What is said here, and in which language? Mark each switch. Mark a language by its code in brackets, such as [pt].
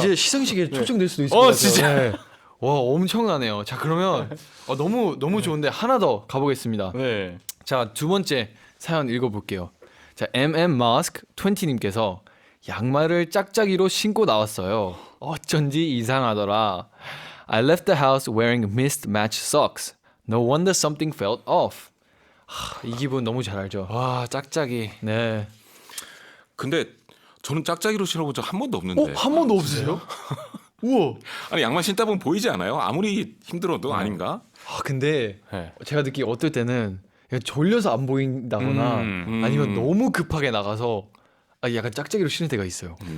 [ko] 이제 시상식에 초청될 수도 있을 것 같아요. 진짜? 네. 와, 엄청나네요. 자, 그러면 너무 좋은데 하나 더 가보겠습니다. 네. 자, 두 번째 사연 읽어볼게요. 자, MM Mask20님께서 양말을 짝짝이로 신고 나왔어요. 어쩐지 이상하더라. [en] I left the house wearing mismatched socks. No wonder something felt off. [ko] 이 기분 너무 잘 알죠? 와, 짝짝이. 네. 근데 저는 짝짝이로 신어본 적 한 번도 없는데. 한 번도 없으세요? 우와. 아니 양말 신다 보면 보이지 않아요? 아무리 힘들어도 아닌가? 근데 네. 제가 느끼기 어떨 때는 그냥 졸려서 안 보인다거나 아니면 너무 급하게 나가서 약간 짝짝이로 신을 때가 있어요.